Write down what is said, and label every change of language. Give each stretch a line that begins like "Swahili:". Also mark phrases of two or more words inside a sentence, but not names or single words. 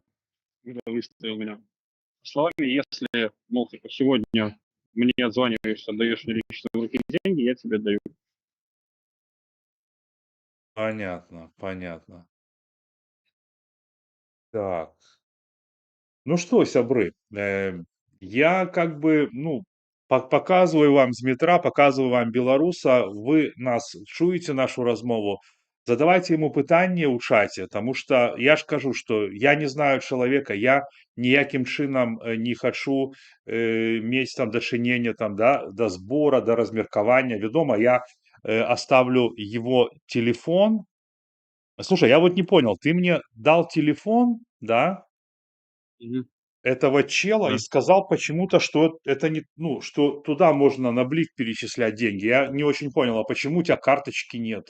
Russian: когда выставил меня словами, если, мол, типа, сегодня мне отзваниваешься, отдаешь мне лично в руки деньги, я тебе даю. понятно, понятно. Так. Ну что, сябры, я как бы, ну, показываю вам з метра, показываю вам беларуса,
Belarusian: вы нас чуеце нашу размову, задавайте ему пытанне ў чаце,
Russian: тому что я ж кажу, что я не знаю
Belarusian: чалавека, я ніякім чынам не хачу мець там дачынення там да сбора, да размеркавання. Вядома,
Russian: я оставлю его телефон. Слушай, я вот не понял, ты мне дал телефон, да, Мгм. этого чела и Да. сказал почему-то, что это не, ну, что туда можно на Блик перечислять деньги. Я не очень понял, а почему у тебя карточки нет?